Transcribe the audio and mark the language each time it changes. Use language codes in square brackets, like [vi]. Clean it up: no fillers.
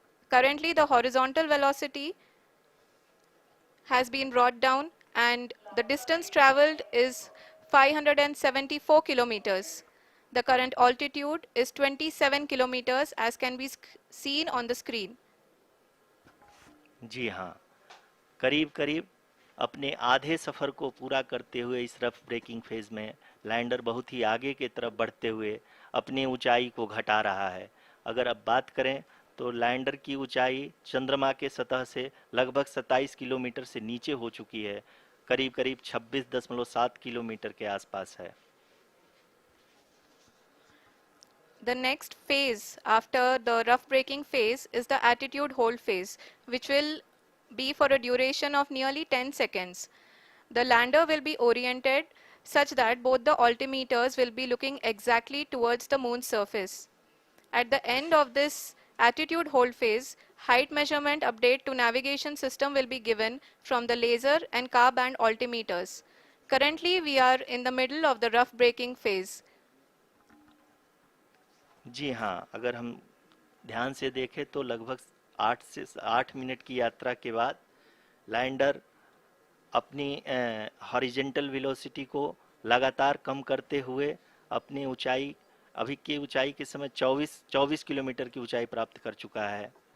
[en] Currently, the horizontal velocity has been brought down and the distance traveled is 574 kilometers. The current altitude is 27 kilometers as can be seen on the screen. [hi] जी हाँ, करीब करीब अपने आधे सफ़र को पूरा करते हुए इस रफ ब्रेकिंग फेज में लैंडर बहुत ही आगे की तरफ बढ़ते हुए अपनी ऊंचाई को घटा रहा है। अगर अब बात करें तो लैंडर की ऊंचाई चंद्रमा के सतह से लगभग 27 किलोमीटर से नीचे हो चुकी है, करीब करीब 26.7 किलोमीटर के आसपास है। [en] The next phase after the rough braking phase is the attitude hold phase, which will be for a duration of nearly 10 seconds. The lander will be oriented such that both the altimeters will be looking exactly towards the moon's surface. At the end of this attitude hold phase, height measurement update to navigation system will be given from the laser and car band altimeters. Currently, we are in the middle of the rough braking phase. [hi] जी हाँ, अगर हम ध्यान से देखें तो लगभग 8 minute की यात्रा के बाद लैंडर अपनी हॉरिजेंटल वेलोसिटी को लगातार कम करते हुए अपनी ऊंचाई, अभी की ऊंचाई के समय 24 किलोमीटर की ऊंचाई प्राप्त कर चुका है।